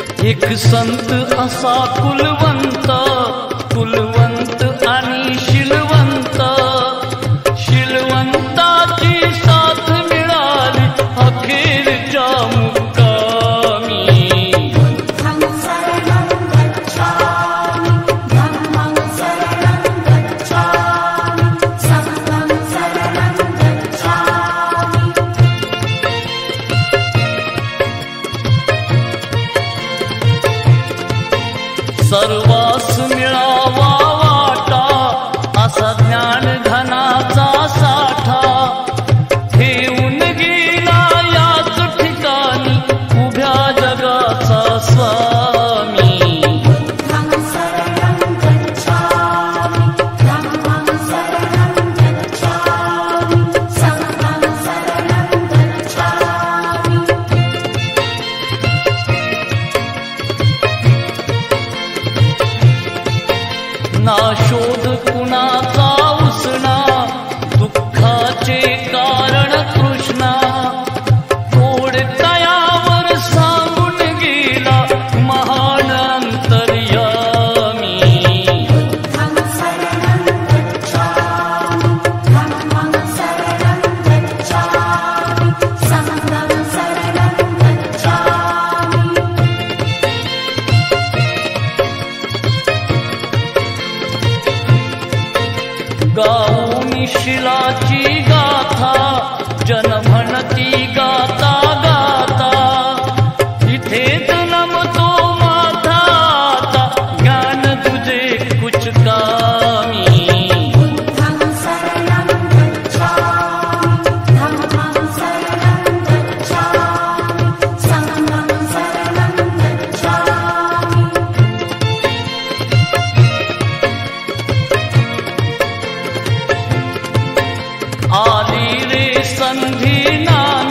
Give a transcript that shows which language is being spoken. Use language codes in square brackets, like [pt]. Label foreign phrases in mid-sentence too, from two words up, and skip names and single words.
[mr] एक संत असा कुलवंत, कुलवंत आणि शिलवंत, शिलवंताची साथ मिळाली अखेरच्या मुक्कामी। [pi] बुद्धं शरणं गच्छामि, धम्मं शरणं गच्छामि, संघं शरणं गच्छामि। [mr] सर्वास मिळावा वाटा असा ज्ञान धनाचा साठा, ठेवून गेला याच ठिकाणी उभ्या जगाचा स्वामी। [pi] बुद्धं शरणं गच्छामि, धम्मं शरणं गच्छामि, संघं शरणं गच्छामि। [mr] ना शोध कुणाचा उसना, दुःखाचे कारण कृष्णा, गोड तयावर सांगून गेला महान अंतर्यामी। [pi] बुद्धं शरणं गच्छामि, धम्मं शरणं गच्छामि, संघं शरणं गच्छामि। [mr] गाऊनी शिलाची गाथा, जन म्हणती गाता गाता, इथेच नमतो माथा आता ज्ञान तुझे कुचकामी। [pi] बुद्धं शरणं गच्छामि, धम्मं शरणं गच्छामि, संघं शरणं गच्छामि। [mr] आली रे संधी ना